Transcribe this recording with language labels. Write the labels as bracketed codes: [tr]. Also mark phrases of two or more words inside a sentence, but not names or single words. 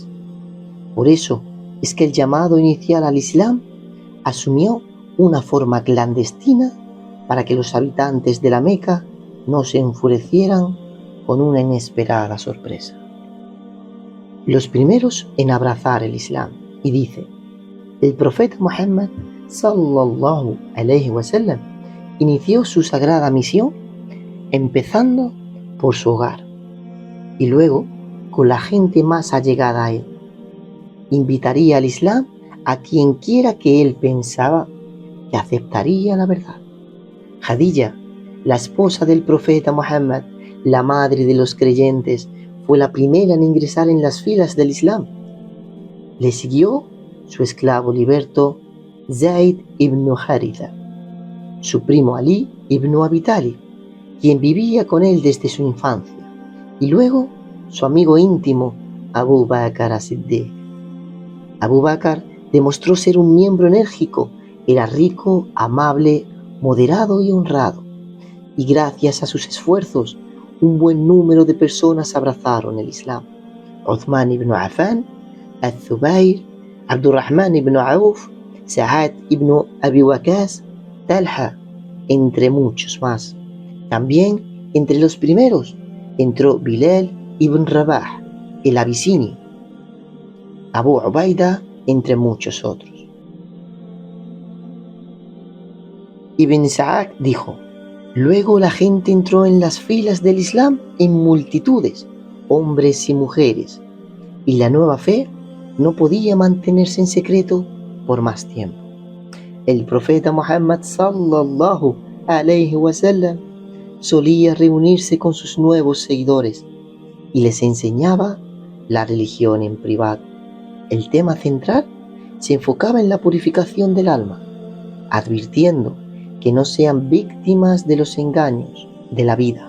[es] Por eso es que el llamado inicial al Islam asumió una forma clandestina para que los habitantes de la Meca no se enfurecieran con una inesperada sorpresa. Los primeros en abrazar el Islam, y dice: el profeta Muhammad [ar] صلى الله عليه وسلم [es] inició su sagrada misión empezando por su hogar y luego con la gente más allegada a él. Invitaría al Islam a quien quiera que él pensaba que aceptaría la verdad. Khadija, la esposa del profeta Muhammad, la madre de los creyentes, fue la primera en ingresar en las filas del Islam. Le siguió su esclavo liberto Zayd ibn Haritha, su primo Ali ibn Abi Talib, quien vivía con él desde su infancia, y luego su amigo íntimo Abu Bakr as-Siddiq. Abu Bakr demostró ser un miembro enérgico, era rico, amable, moderado y honrado, y gracias a sus esfuerzos un buen número de personas abrazaron el Islam: Uthman ibn Affan, Al-Zubayr, Abdurrahman ibn Auf, Sa'ad ibn Abi Waqqas, Talha, entre muchos más. También entre los primeros entró Bilal ibn Rabah, el abisinio, Abu Ubaida, entre muchos otros. Ibn Sa'ad dijo: luego la gente entró en las filas del Islam en multitudes, hombres y mujeres, y la nueva fe no podía mantenerse en secreto por más tiempo. El profeta Muhammad [ar] صلى الله عليه وسلم [es] solía reunirse con sus nuevos seguidores y les enseñaba la religión en privado. El tema central se enfocaba en la purificación del alma, advirtiendo que no sean víctimas de los engaños de la vida.